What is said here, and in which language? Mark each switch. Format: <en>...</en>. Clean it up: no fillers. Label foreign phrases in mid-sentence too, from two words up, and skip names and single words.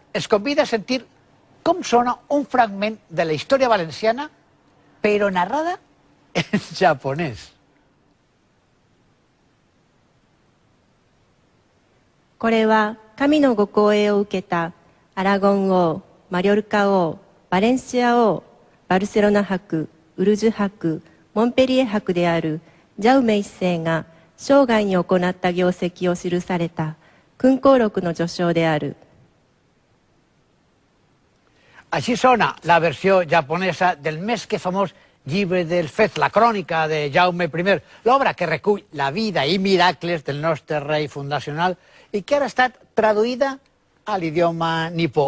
<ca>ens convida a sentir com sona un fragment de la història valenciana, però narrada en japonès.</ca> <ja>これは神のご光栄を受けたアラゴン王、マリョルカ王、バレンシア王、バルセロナ伯、ウルジュ伯、モンペリエ伯であるジャウメ一世が生涯に行った業績を記された勲功録の序章である。</ja> <ca>Així sona la versió japonesa del més que famós llibre del Fez, la crònica de Jaume I, l'obra que recull la vida i miracles del nostre rei fundacional i que ara ha estat traduïda a l'idioma nipó.</ca>